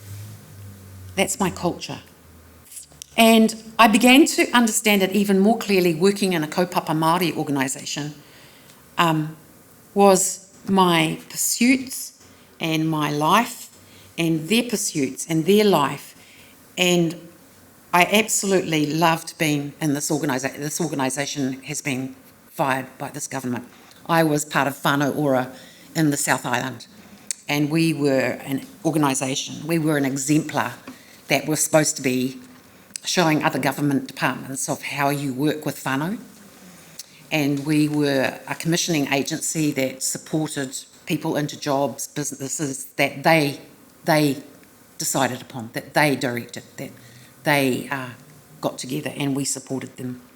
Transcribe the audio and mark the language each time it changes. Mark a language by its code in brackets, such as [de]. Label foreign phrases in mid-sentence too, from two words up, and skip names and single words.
[en] And I began to understand it even more clearly working in a [mi] kaupapa Māori [en] organisation, was my pursuits and my life and their pursuits and their life. And I absolutely loved being in this organisation. This organisation has been fired by this government. I was part of [mi] whānau ora [en] in the South Island, and we were an organisation. We were an exemplar that was supposed to be showing other government departments of how you work with whānau. And we were a commissioning agency that supported people into jobs, businesses that they decided upon, that they directed, that they got together, and we supported them.